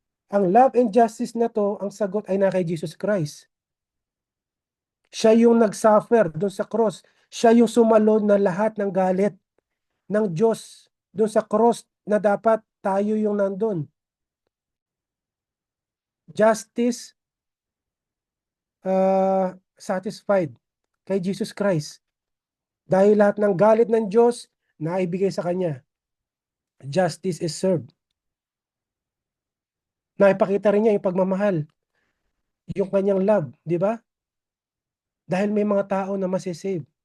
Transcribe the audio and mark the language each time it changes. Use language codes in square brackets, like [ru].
[tl] Ang love and justice na to, ang sagot ay na kay Jesus Christ. Siya yung nag-suffer doon sa cross. Siya yung sumalod na lahat ng galit ng Diyos doon sa cross na dapat tayo yung nandun. [en] Justice satisfied kay Jesus Christ. [tl] Dahil lahat ng galit ng Diyos naibigay sa Kanya. [en] Justice is served. [tl] Naipakita rin niya yung pagmamahal, yung Kanyang love, di ba? Dahil may mga tao na masisave.